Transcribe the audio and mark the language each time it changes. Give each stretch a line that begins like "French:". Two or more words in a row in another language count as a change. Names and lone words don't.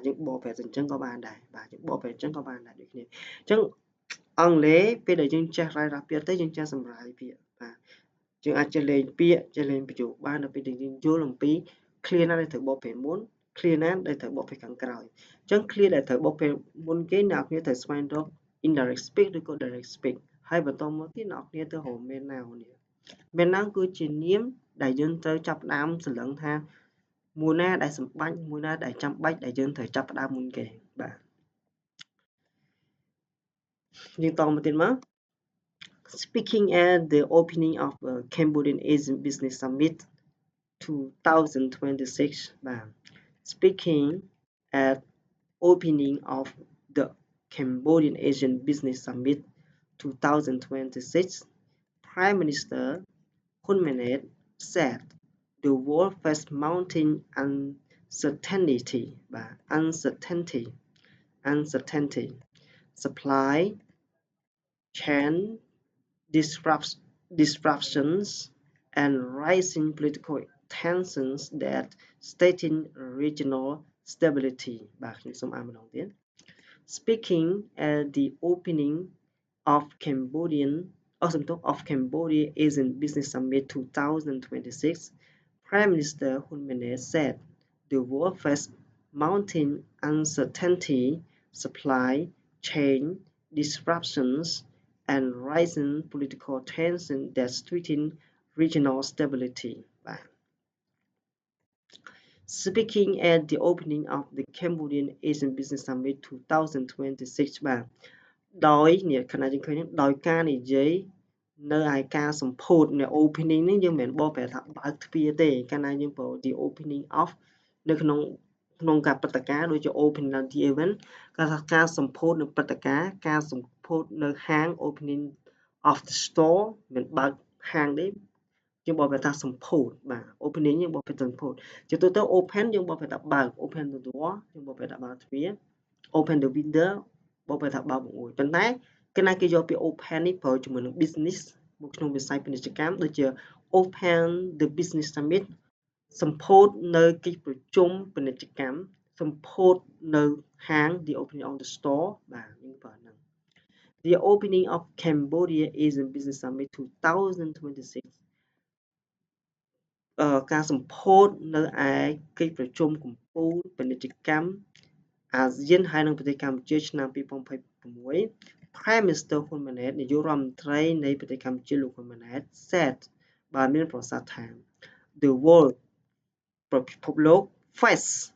Khmer: យើងបកប្រែអញ្ចឹងក៏បានដែរបាទយើងបកប្រែអញ្ចឹងក៏បានដែរដូចគ្នាអញ្ចឹងអង់គ្លេសពេលដែលយើងចេះរ៉ាយរ៉ាស់ពាក្យទៅយើងចេះសម្រាយពាក្យបាទយើងអាចចេះលេងពាក្យចេះលេងប្រយោគ បានដល់ពេលដែលយើងយល់អំពី clear ណាដែលត្រូវបកប្រែមុន clear ណាដែលត្រូវបកប្រែខាងក្រោយអញ្ចឹង clear ដែលត្រូវបកប្រែមុនគេអ្នកនរគ្នាត្រូវស្វែងរក
English: indirect speech
Khmer: ឬក៏
English: direct speech
Khmer: ហើយបន្តមកទៀតអ្នកនរគ្នាទៅរក
English: main noun
Khmer: នេះ
English: main noun
Khmer: គឺជានាមដែលយើងត្រូវចាប់ផ្ដើមសន្លឹងថាមួយណាដែលសម្បាច់មួយណាដែលចាំបាច់ដែលយើងត្រូវចាប់ផ្ដើមមុនគេបាទ យើងតមកទៀតមក
English: Speaking at the opening of the Cambodian Asian Business Summit 2026 បាទ Speaking at opening of the Cambodian Asian Business Summit 2026 Prime Minister Hun Manet said the world faced mounting uncertainty supply chain disruptions and rising political tensions that threaten regional stability
Khmer: បាទខ្ញុំសូមអានម្ដងទៀត
English: Speaking at the opening of Cambodia Asian Business Summit 2026 Prime Minister Hun Manet said the world faced mounting uncertainty supply chain disruptions and rising political tensions that threaten regional stability បាទ Speaking at the opening of the Cambodian Asian Business Summit 2026
Khmer: បាទដោយនេះខណៈយើងឃើញដោយការនិយាយនៅឯការសម្ពោធនៅ opening នេះយើងមិនមែនបកប្រែថាបើកទ្វារទេកាលណាយើងប្រើ
English: the opening of
Khmer: នៅក្នុងការព្រឹត្តិការណ៍ដូចជា opening
English: of the event
Khmer: គេថាការសម្ពោធនៅព្រឹត្តិការណ៍ការសម្ពោធនៅហាង
English: opening of the store
Khmer: មិនបើកហាងទេយើងបក ប្រែថាសម្ពោធបាទ opening យើងបកប្រែថាសម្ពោធជាទូទៅ open យើងបកប្រែថាបើក
English: open the door
Khmer: យើងបកប្រែថាបើកទ្វារ
English: open the window
Khmer: បកប្រែថាបើកបង្អួចប៉ុន្តែកាលណាគេយកពាក្យ open នេះប្រើជាមួយនឹង business មកក្នុងវិស័យពាណិជ្ជកម្មដូចជា
English: open the business summit
Khmer: សម្ពោធនៅកិច្ចប្រជុំពាណិជ្ជកម្មសម្ពោធនៅហាង
English: the opening of the store
Khmer: បាទយើងប្រើហ្នឹង
English: The opening of Cambodia Asian Business Summit 2026
Khmer: ការសម្ពោធនៅឯកិច្ចប្រជុំកំពូលពាណិជ្ជកម្មអាស៊ានហើយនិងប្រទេសកម្ពុជាឆ្នាំ2026
English: Prime Minister
Khmer: ហ៊ុនម៉ាណែតនាយករដ្ឋមន្ត្រីនៃប្រទេសកម្ពុជាលោកហ៊ុនម៉ាណែត said បានមានប្រសាសន៍ថា
English: The world
Khmer: ពិភពលោក face